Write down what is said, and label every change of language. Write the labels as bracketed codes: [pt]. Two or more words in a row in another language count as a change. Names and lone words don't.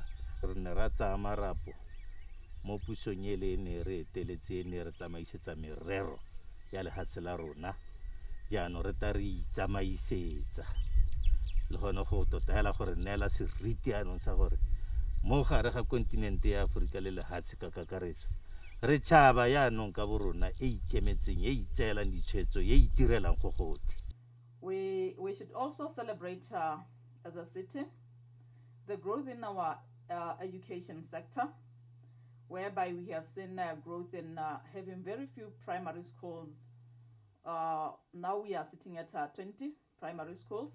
[tn] Re ne ra tsa marapo mo pusong ele ne re eteletse ne re tsamaisetsa merero ya lehatshe la rona jaanong re ta re itsamaisetsa le gone go totela gore neela seriti anong sa gore mo gare ga kontinente ya Aforika le lehatshe ka kakaretso re tšhaba yaanong ka borona e ikemetseng e itseelang ditshwetso e itirelang go gothe. [en] We should also celebrate as a city the growth in our education sector, whereby we have seen growth in having very few primary schools. Now we are sitting at 20 primary schools.